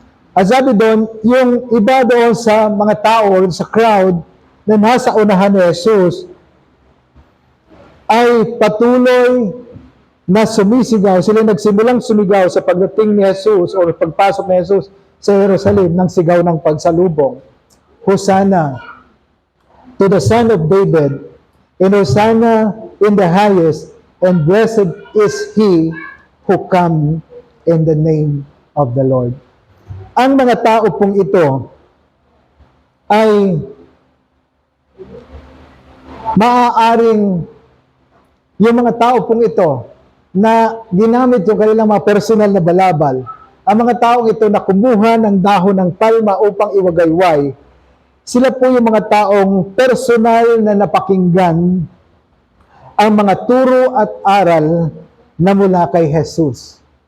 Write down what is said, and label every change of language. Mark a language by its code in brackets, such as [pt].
[tl] At sabi doon, yung iba doon sa mga tao o sa crowd na nasa unahan ni Jesus ay patuloy na sumisigaw. Sila nagsimulang sumigaw sa pagdating ni Jesus o pagpasok ni Jesus sa Jerusalem ng sigaw ng pagsalubong. [en] Hosanna to the Son of David, and Hosanna in the highest, and blessed is he who come in the name of the Lord. [tl] Ang mga tao pong ito ay maaaring yung mga tao pong ito na ginamit yung kanilang mga personal na balabal, ang mga taong ito na kumuha ng dahon ng palma upang iwagayway, sila po yung mga taong personal na napakinggan ang mga turo at aral na mula kay Jesus.